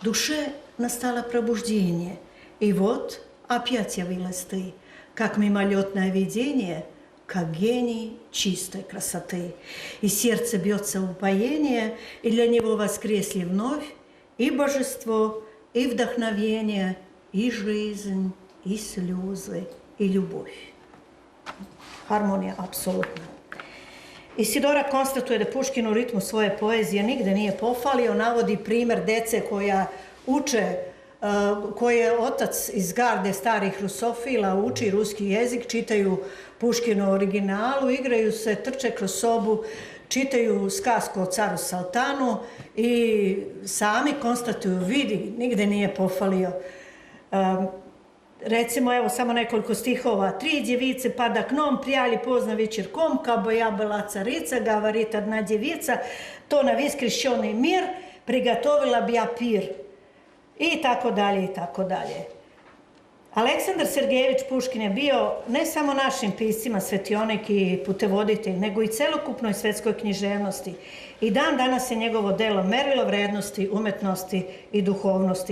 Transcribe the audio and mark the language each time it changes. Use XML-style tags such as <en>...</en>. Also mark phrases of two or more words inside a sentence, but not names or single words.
<ru>душе настало пробуждение, и вот опять явилась ты, как мимолетное видение, как гений чистой красоты. И сердце бьется в упоение, и для него воскресли вновь и божество, и вдохновение, и жизнь, и слезы, и любовь.</ru> <sr>Harmonija, apsolutno. Isidora konstatuje da Puškin u ritmu svoje poezije nigde nije pofalio, navodi primer dece koja uče, koje je otac iz garde starih rusofila, uči ruski jezik, čitaju Puškinu originalu, igraju se, trče kroz sobu, čitaju skazku o caru Saltanu i sami konstatuju, vidi, nigde nije pofalio. Recimo, evo, samo nekoliko stihova.</sr> <ru>3 девице пада к ном, прияли позна вечерком, кабо я была царица, говорит одна девица, то на весь крещеный мир приготовила б я пир.</ru> <sr>I tako dalje, i tako dalje. Aleksandar Sergejević Puškin je bio ne samo našim piscima svetionik i putevoditelj, nego i celokupnoj svetskoj književnosti. I dan danas je njegovo delo merilo vrednosti, umetnosti i duhovnosti.</sr>